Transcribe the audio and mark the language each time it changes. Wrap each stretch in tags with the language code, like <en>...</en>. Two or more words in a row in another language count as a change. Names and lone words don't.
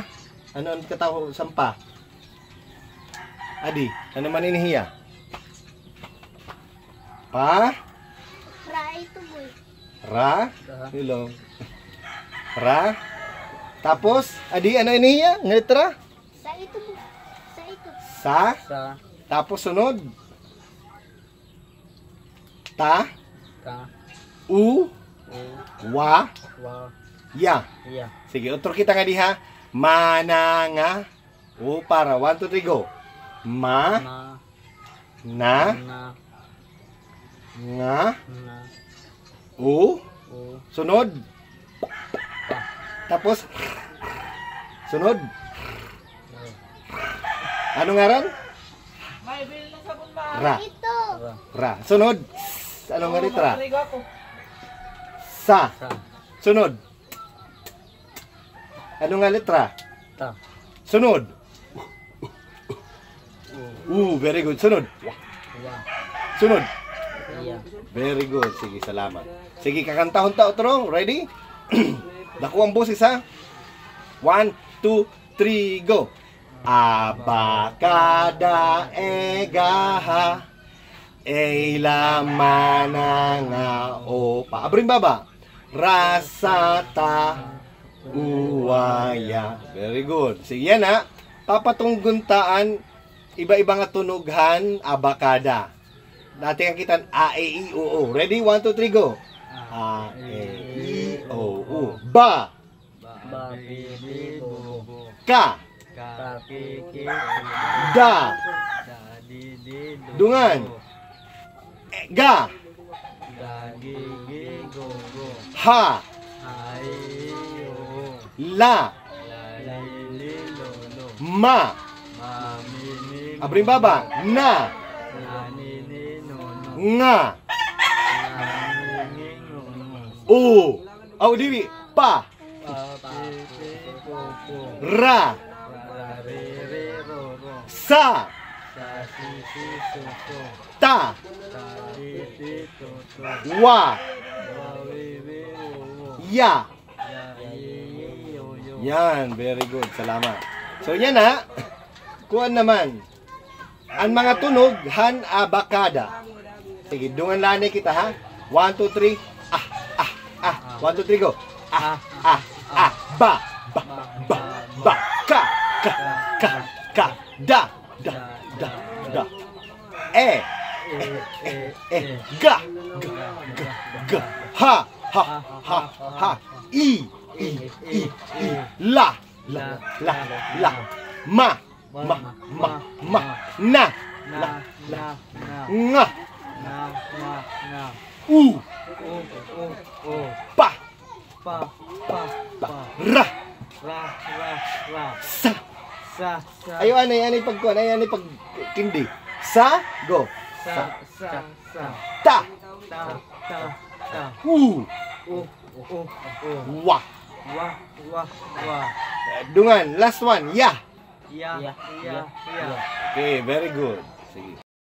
<war>Ano ang kataho sampa? Adi, ano man inihiya? Pa? Ra ito boy. Ra? Hello. Ra? Tapos, adi, ano inihiya? Ng letra? Sa ito boy. Sa ito. Sa? Sa Tapos sunod? Ta? ta U? Wa? wa Ya. iya. Sige, utro kita nga diha. Mana nga. O, para. 1, 2, 3, go. Ma? Na? na Nga? na U? o Sunod? Tapos? Sunod? Ano ngaran? Ra. Ito. Ra. Sunod? Ano nga letra? Sa. sa Sunod? Ano nga letra? ta Sunod?</war> <en>Very good.</en> <war>Sunod? wa Sunod? iya.</war> <en>Very good.</en> <war>Sige, salamat. Sige, kakantahon ta otro. Ready? Dako ang boses ha. 1, 2, 3, go. Abakada egaha eilamana nga opa. Abring baba. Rasata uwaya.</war> <en>Very good.</en> <war>Sige yan ha. Papatungguntaan iba-iba nga tunughan abakada. Dati ang kitan a, e, i, o, o. Ready? 1, 2, 3, go. A, e, i, o, u. Ba. Ba bi bi bo bo Ka. ka ki ki Da. da di di do Dungan. Ga. da gi gi go go Ha. ai o La. la li li lo lo Ma. ma mi mi Abring baba. Na. na ni ni no no Nga. na ni ni no no O. Aw, diwi. Pa. pa pi pi po po Ra. ra re re ro ro Sa. sa si si so so Ta. ta ti ti to to Wa. wa wi wi wo wo Ya. ya yi yo yo Yan.</war> <en>Very good.</en> <war>Salamat. So, yan ha. Kuan naman. Ang mga tunog, han abakada. Sige, dungan lani kita ha. 1, 2, 3. 1, 2, 3, go. Ba. Ba. Ba. Ba. Ka. Ka. Ka. Ka. Da. Da. Da. Da. E. Ga. Ga. Ga. Ga. Ha. Ha. Ha. Ha. I. I. I. I. La. La. La. La. Ma. Ma. Ma. Ma. Na. na na na Nga. na na na U. o Pa. pa pa pa Ra. ra ra ra Sa. sa sa Ayo anay pagkuan, anay pag kindi. Sa. Go. sa sa sa Ta. ta ta sa. Hu. Oh, oh, oh. Wah. Wah, wah, wah. Dungan,</war> <en>last one.</en> <war>Ya. Ya, ya, ya.</war> <en>Okay, very good.</en> <war>Sige.</war>